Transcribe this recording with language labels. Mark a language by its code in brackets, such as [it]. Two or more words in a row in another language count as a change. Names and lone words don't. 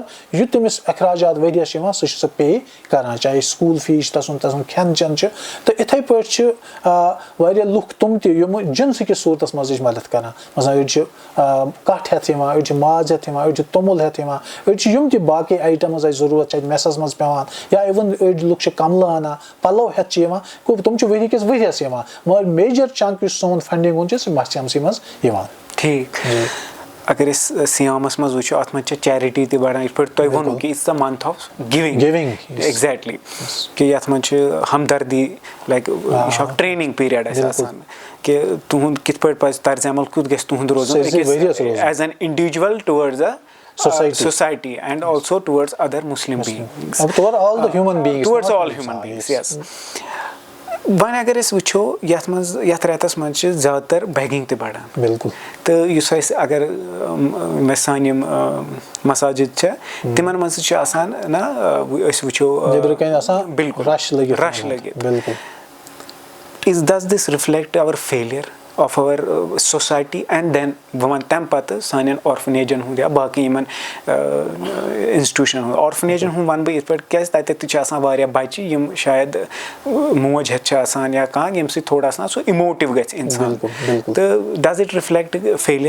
[ks] یہِ تٔمِس اخراجات ؤریس چھِ یِوان سُہ چھُ سُہ پے کران چاہے سکوٗل فیٖس چھُ تسُنٛد کھٮ۪ن چٮ۪ن چھُ تہٕ اِتھے پٲٹھۍ چھِ واریاہ لُکھ تِم تہِ یِم جنسہٕ کِس صوٗرتس منٛز چھِ مدد کران مثلاً أڑۍ چھِ کٹھ ہٮ۪تھ یِوان أڑۍ چھِ ماز ہٮ۪تھ یِوان أڑۍ چھِ توٚمُل ہٮ۪تھ یِوان أڑۍ چھِ یِم تہِ باقٕے آیٹمز اَسہِ ضروٗرت چھِ اَتہِ میسس منٛز پیوان یا اِوٕن أڑۍ لُکھ چھِ کملہٕ انان پلو ہٮ۪تھ چھِ یِوان گوٚو تِم چھِ ؤری کِس ؤریس یِوان مگر [en] major chunk [ks] یُس سون فنڈنگ ہُنٛد چھُ سُہ ماہِ سیامسٕے منٛز یِوان ٹھیٖک اگر أسۍ سیامس منٛز وٕچھو اتھ منٛز چھِ چیرٹی تہِ بڑان یِتھ پٲٹھۍ تۄہہِ ووٚنوُ کہِ [en] it's the month of giving exactly [ks] کہِ یتھ منٛز چھِ ہمدردی لایک یہِ چھُ اکھ [en] training period [ks] اَسہِ آسان کہِ تُہُنٛد کِتھ پٲٹھۍ پزِ طرزِ عمل کیُتھ گژھِ تُہُنٛد روزُن [en] as an individual towards the society and also towards other Muslim beings towards all the human beings towards all human beings yes [ks] وۄنۍ اگر أسۍ وٕچھو یتھ منٛز یتھ رٮ۪تس منٛز چھِ زیادٕ تر بیگِنگ تہِ بڑان بالکل تہٕ یُس اَسہِ اگر سانہِ یِم مساجد چھِ تِمن منٛز تہِ چھِ آسان نہ أسۍ وٕچھو نیبرٕ کَنۍ آسان بالکل رش لٔگِتھ بالکل [en] does this reflect our failure of our society and then [ks] بہٕ وَنہٕ تَمہِ پَتہٕ سانٮ۪ن آرفنیجن ہُنٛد یا باقٕے یِمن انسٹِٹیوشن ہُنٛد آرفنیجن ہُنٛد وَنہٕ بہٕ یِتھ پٲٹھۍ کیازِ تَتٮ۪تھ تہِ چھِ آسان واریاہ بچہِ یِم شاید موج ہٮ۪تھ چھِ آسان یا کانٛہہ ییٚمہِ سۭتۍ [ur] تھوڑا سا [ks] سُہ اِموٹِو گژھِ اِنسان تہٕ [en] does it reflect failure